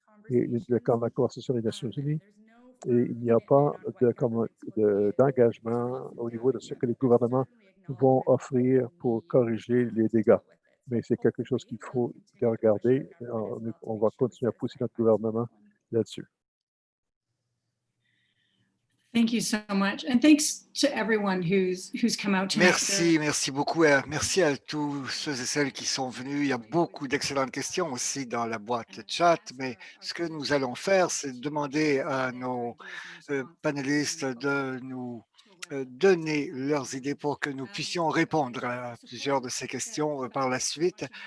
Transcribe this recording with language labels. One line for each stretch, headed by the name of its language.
French: Et comme la Convention des Nations Unies, et il n'y a pas d'engagement au niveau de ce que les gouvernements vont offrir pour corriger les dégâts. Mais c'est quelque chose qu'il faut regarder. On va continuer à pousser notre gouvernement là-dessus.
English: Thank you so much. And thanks to everyone who's come out tonight.
French: Merci beaucoup. Merci à tous ceux et celles qui sont venus. Il y a beaucoup d'excellentes questions aussi dans la boîte chat, mais ce que nous allons faire, c'est demander à nos panélistes de nous donner leurs idées pour que nous puissions répondre à plusieurs de ces questions par la suite.